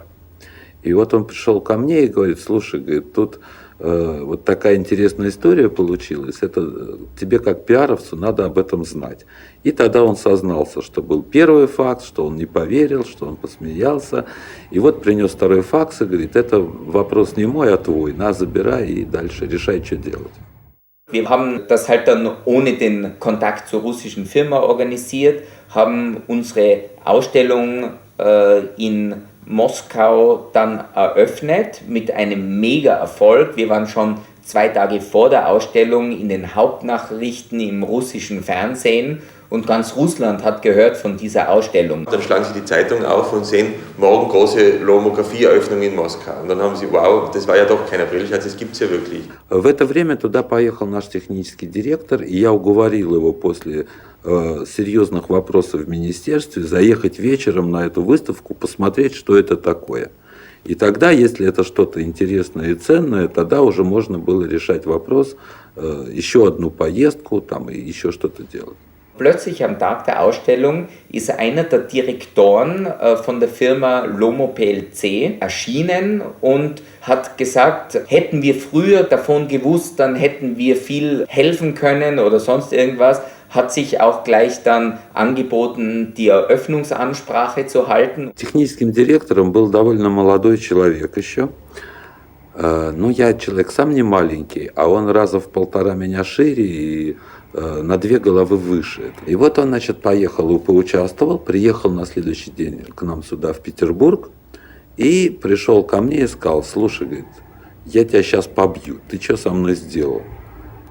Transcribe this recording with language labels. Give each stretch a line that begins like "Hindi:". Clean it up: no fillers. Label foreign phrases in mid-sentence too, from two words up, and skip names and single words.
Russian: И вот он пришел ко мне и говорит: слушай, говорит, тут вот такая интересная история получилась, это тебе как пиаровцу надо об этом знать. И тогда он сознался, что был первый факс, что он не поверил, что он посмеялся. И вот принес 2 факс и говорит: это вопрос не мой, а твой, на, забирай и дальше решай, что делать.
German: Wir haben das halt dann ohne den Kontakt zur russischen Firma organisiert, haben unsere Ausstellung in Moskau dann eröffnet mit einem Mega-Erfolg. Wir waren schon 2 Tage vor der Ausstellung in den Hauptnachrichten im russischen Fernsehen und ganz Russland hat gehört von dieser Ausstellung. Dann schlagen sie die Zeitung auf und sehen, morgen große Lomografie-Eröffnung in Moskau. Und dann haben sie, wow, das war ja doch kein Aprilscherz, das gibt es ja wirklich.
Russian: В это время туда поехал наш технический директор, и я уговорил его после серьезных вопросов в министерстве заехать вечером на эту выставку, посмотреть, что это такое. И тогда, если это что-то интересное и ценное, тогда уже можно было решать вопрос, еще одну поездку там, и еще что-то делать.
German: Plötzlich am Tag der Ausstellung ist einer der Direktoren von der Firma Lomo PLC erschienen und hat gesagt, hätten wir früher davon gewusst, dann hätten wir viel helfen können oder sonst irgendwas. Hat sich auch gleich dann angeboten, die Eröffnungsansprache zu halten.
Russian: Техническим директором был довольно молодой человек еще. Но я человек сам не маленький, а он раза в 1,5 меня шире и на 2 головы выше. И вот он, значит, поехал и поучаствовал, приехал на следующий день к нам сюда, в Петербург, и пришел ко мне и сказал: слушай, говорит, я тебя сейчас побью, ты что со мной сделал?